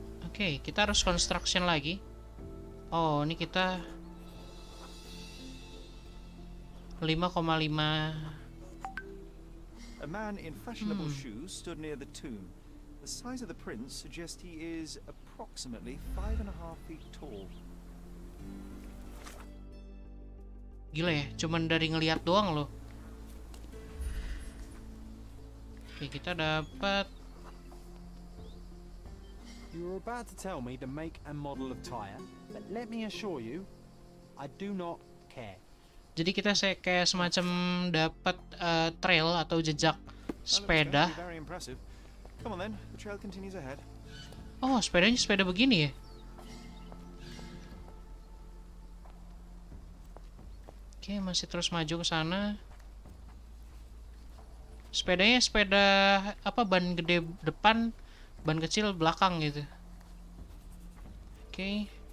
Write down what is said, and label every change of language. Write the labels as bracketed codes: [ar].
[id] Oke, kita harus construction lagi. Oh, ini kita 5,5. [en] A man in fashionable shoes stood near the tomb. The size of the prince suggests he is approximately 5.5 feet tall. [id] Gila ya, cuman dari ngelihat doang loh. Oke, kita dapat. [en] You were about to tell me the make and model of tire, but let me assure you, I do not care. [id] Jadi kita kayak semacam dapat trail atau jejak sepeda. [en] Come on then, the trail continues ahead. [id] Oh, sepedanya sepeda begini ya. Oke, masih terus maju ke sana. Sepedanya sepeda apa, ban gede depan, ban kecil belakang gitu. Oke.